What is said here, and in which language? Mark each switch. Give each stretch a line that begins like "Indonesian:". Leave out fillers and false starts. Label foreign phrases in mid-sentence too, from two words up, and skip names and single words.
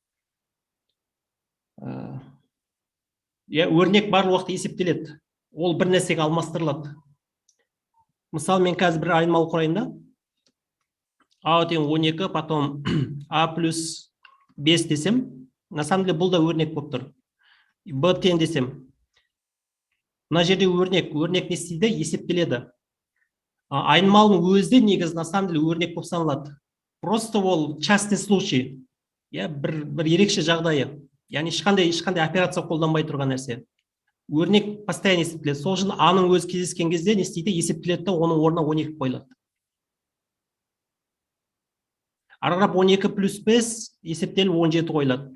Kazakh: Өрнек барлық уақытта есептеледі. Ол бір нәрсеге алмастырылады. Мысалы, мен қазір бір айнымалы құрайын да. А тең 12, потом А плюс 5 десем,
Russian: на самом деле
Kazakh: бұл да өрнек болып тұр. Б тең десем. Мына жерде өрнек не істейді? Есептеледі. Айнымалының өзі негізі
Russian: на самом деле
Kazakh: өрнек болып саналады.
Russian: Просто ол частный случай.
Kazakh: Бір ерекше жағдайы. Яғни ешқандай операция қолданбай тұрған нәрсе. Өрнек постоянно есептеледі. Сол үшін аның өзі кездескен кезде не істейді? Есептеледі, оның орнына 12 қойылады. Арғарап 12 плюс 5 есептеліп 17 қойылады.